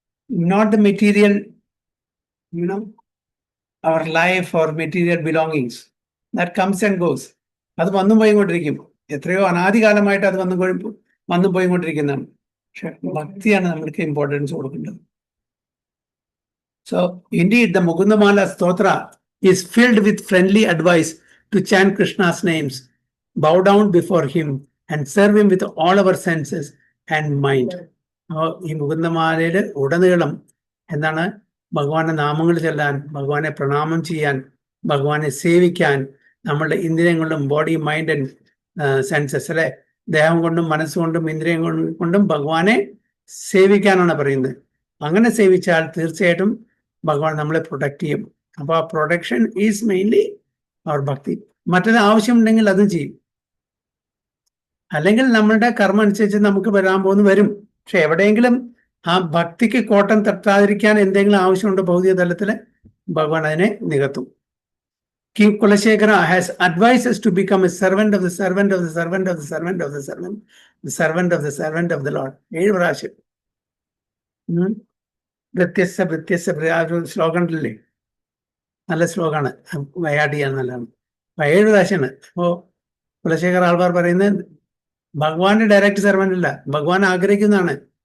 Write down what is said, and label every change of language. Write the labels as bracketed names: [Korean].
[English] not the material, our life or material belongings. That comes and goes. [Malayalam] അത് വന്നും പോയിക്കൊണ്ടിരിക്കും. എത്രയോ അനാദികാലമായിട്ട് അത് വന്നും പോയിക്കൊണ്ടിരിക്കുന്നതാണ്. പക്ഷെ ഭക്തിയാണ് നമ്മൾക്ക് ഇമ്പോർട്ടൻസ് കൊടുക്കേണ്ടത്. [English] So indeed, the Mukundamala Stotra is filled with friendly advice to chant Krishna's names, bow down before him, and serve him with all our senses and mind. [Malayalam] ഈ മുകുന്ദമാലയുടെ ഉടനീളം എന്താണ്? ഭഗവാന്റെ നാമങ്ങൾ ചൊല്ലാൻ, ഭഗവാനെ പ്രണാമം ചെയ്യാൻ, ഭഗവാനെ സേവിക്കാൻ, നമ്മളുടെ ഇന്ദ്രിയങ്ങളും [English] body, mind and senses [Malayalam] അല്ലെ, ദേഹം കൊണ്ടും മനസ്സുകൊണ്ടും ഇന്ദ്രിയം കൊണ്ടും ഭഗവാനെ സേവിക്കാനാണ് പറയുന്നത്. അങ്ങനെ സേവിച്ചാൽ തീർച്ചയായിട്ടും ഭഗവാൻ നമ്മളെ പ്രൊട്ടക്ട് ചെയ്യും. അപ്പൊ ആ പ്രൊട്ടക്ഷൻ [English] Is mainly our bhakti. [Malayalam] മറ്റൊരു ആവശ്യമുണ്ടെങ്കിൽ അതും ചെയ്യും. അല്ലെങ്കിൽ നമ്മളുടെ കർമ്മം അനുസരിച്ച് നമുക്ക് വരാൻ വരും. പക്ഷെ എവിടെയെങ്കിലും ആ ഭക്തിക്ക് കോട്ടം തട്ടാതിരിക്കാൻ എന്തെങ്കിലും ആവശ്യമുണ്ടോ ഭൗതിക തലത്തില്, ഭഗവാൻ അതിനെ നികത്തും. [English] King Kulashekara has advised us to become a servant of the servant of the servant of the servant of the servant, the servant of the servant of the Lord. [Malayalam] 7 പ്രാവശ്യം. വ്യത്യസ്ത ശ്ലോകം ഉണ്ടല്ലേ, നല്ല ശ്ലോകമാണ്, വയാട്ട് ചെയ്യാൻ നല്ലതാണ്. 7 പ്രാവശ്യമാണ്. അപ്പോ കുലശേഖര ആൾവാർ പറയുന്നത് ഭഗവാന്റെ ഡയറക്റ്റ് സെർവൻ്റ് അല്ല, ഭഗവാൻ ആഗ്രഹിക്കുന്നതാണ്.